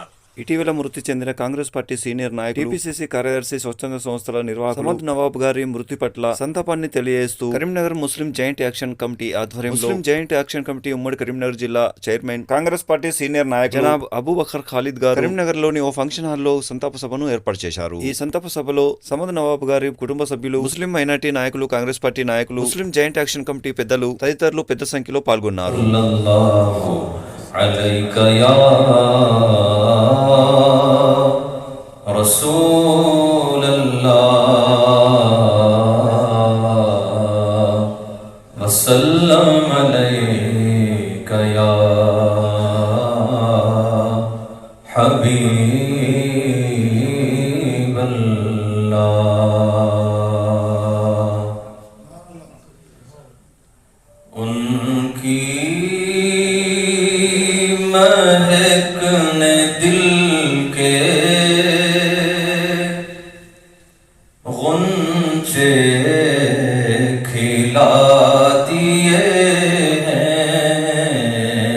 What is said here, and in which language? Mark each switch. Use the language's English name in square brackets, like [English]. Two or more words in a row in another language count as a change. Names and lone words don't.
[Telugu] ఇటీవల మృతి చెందిన కాంగ్రెస్ పార్టీ సీనియర్ నాయకులు, టీపీసీసీ కార్యదర్శి, స్వచ్ఛంద సంస్థల నిర్వాహకులు సమద్ నవాబ్ గారి మృతి పట్ల సంతాపాన్ని తెలియజేస్తూ కరీంనగర్ ముస్లిం జాయింట్ యాక్షన్ కమిటీ ఆధ్వర్యంలో ముస్లిం జాయింట్ యాక్షన్ కమిటీ ఉమ్మడి కరీంనగర్ జిల్లా చైర్మన్, కాంగ్రెస్ పార్టీ సీనియర్ నాయకులు జనాబ్ అబూబకర్ ఖాలిద్ గారు కరీంనగర్ లోని ఓ ఫంక్షన్ హాల్లో సంతాప సభను ఏర్పాటు చేశారు. ఈ సంతాప సభలో సమద్ నవాబ్ గారి కుటుంబ సభ్యులు, ముస్లిం మైనార్టీ నాయకులు, కాంగ్రెస్ పార్టీ నాయకులు, ముస్లిం జాయింట్ యాక్షన్ కమిటీ పెద్దలు తదితరులు పెద్ద సంఖ్యలో పాల్గొన్నారు. [Arabic] عليك يا رسول الله وسلم عليك يا حبيب الله. [Urdu] ان کی مہکنے دل کے غنچے کھلا دیے ہیں.